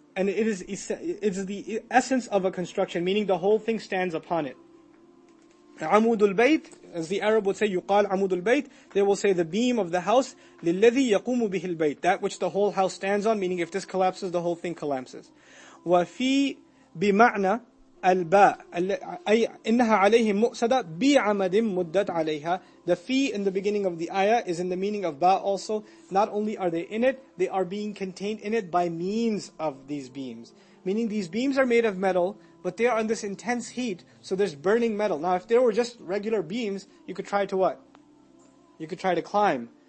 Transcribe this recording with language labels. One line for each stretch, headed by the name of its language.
English: And it's the essence of a construction, meaning the whole thing stands upon it. Amudul bayt, as the Arab would say, يُقال amudul bayt. They will say the beam of the house,
Arabic: لِلَّذِي يَقُومُ بِهِ الْبَيْتِ.
English: That which the whole house stands on, meaning if this collapses, the whole thing collapses.
Arabic: وَفِي بِمَعْنَى الباء أي إنها عليهم مؤسدة بعمد مدت عليها.
English: The fi in the beginning of the ayah is in the meaning of ba also. Not only are they in it, they are being contained in it by means of these beams. Meaning these beams are made of metal, but they are on this intense heat, so there's burning metal. Now if they were just regular beams, you could try to what? You could try to climb.